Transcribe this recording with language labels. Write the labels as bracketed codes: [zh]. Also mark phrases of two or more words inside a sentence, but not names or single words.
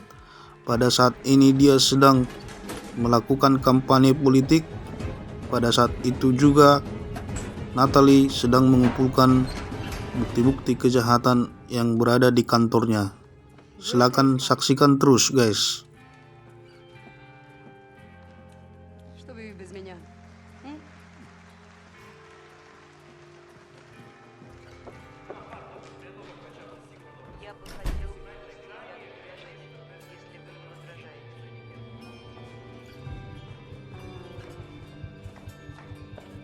[id] Pada saat ini dia sedang melakukan kampanye politik. Pada saat itu juga Natalie sedang mengumpulkan bukti-bukti kejahatan yang berada di kantornya. Silakan saksikan terus, guys. [ru] Что вы без меня? Я бы хотел взять рядом женщину, если вы не возражаете.